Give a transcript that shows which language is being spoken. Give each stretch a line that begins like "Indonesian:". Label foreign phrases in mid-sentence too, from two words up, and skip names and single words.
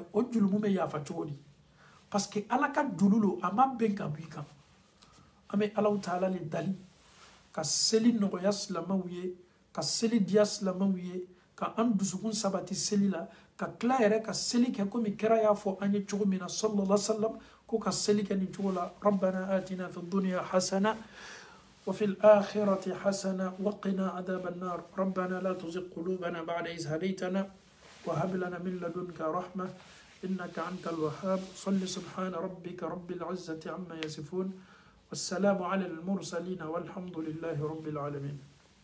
Bambara: o julumu bɛ yafa cogo di
French: parce que
Bambara: ala ka julu lo a ma bɛn ka bɔ i kan an bɛ alaw taala le dali ka seli nɔgɔya silamɛw ye ka seli diya silamɛw ye ka an dusukun sabati seli la ka tila yɛrɛ ka seli kɛ komi kira y'a fɔ an ye cogo min na
Arabic: صلى الله عليه وسلم
Bambara: ko ka seli kɛ nin cogo la
Arabic: ربنا آتنا في الدنيا حسنة وفي الآخرة حسنة وقنا عذاب النار ربنا لا تزغ قلوبنا بعد إذ هديتنا وهب لنا من لدنك رحمة إنك أنت الوهاب صل سبحان ربك رب العزة عما يصفون والسلام على المرسلين والحمد لله رب العالمين